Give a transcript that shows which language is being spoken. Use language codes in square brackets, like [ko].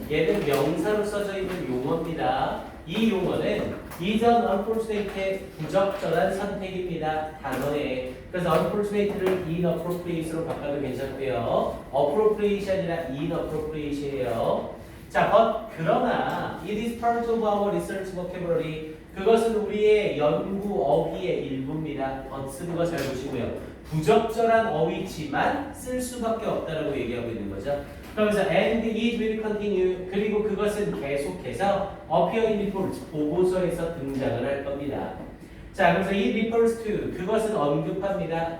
[ko] 얘는 명사로 써져 있는 용어입니다. 이 용어는 이전 unfortunate의 부적절한 선택입니다. 단어에. 그래서 unfortunate를 inappropriate로 바꿔도 괜찮고요. appropriate이 아니라 inappropriate이에요. 자, 그러나 [en] it is part of our research vocabulary. [ko] 그것은 우리의 연구 어휘의 일부입니다. 쓰는 거 잘 보시고요. 부적절한 어휘지만 쓸 수밖에 없다라고 얘기하고 있는 거죠. 그러면서 [en] and it will continue. [ko] 그리고 그것은 계속해서 [en] appear in reports, [ko] 보고서에서 등장을 할 겁니다. 자, 그래서 [en] it refers to, [ko] 그것은 언급합니다.